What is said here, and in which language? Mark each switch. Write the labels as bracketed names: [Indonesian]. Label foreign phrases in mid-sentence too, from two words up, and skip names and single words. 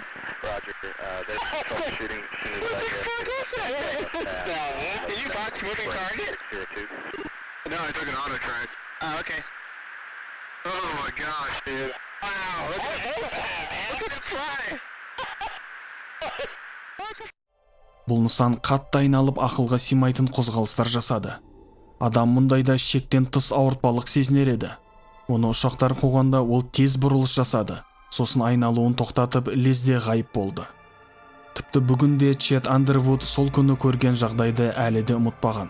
[English] Roger, there's troubleshooting as soon as Did you box moving target? 02. No, I took an auto track. Oh, okay. Oh my gosh, dude. Wow, look at that, look at it fly! [Kazakh] Бұл нысан қатты айналып ақылға сыймайтын қозғалыстар жасады. Адам мұндайда шектен тыс ауыртпалық сезінер еді. Оны ұшақтар қуғанда ол тез бұрылыс жасады. Сосын айналуын тоқтатып, лезде ғайып болды. Тіпті бүгінде Чет Андервуд сол күні көрген жағдайды әлі де ұмытпаған.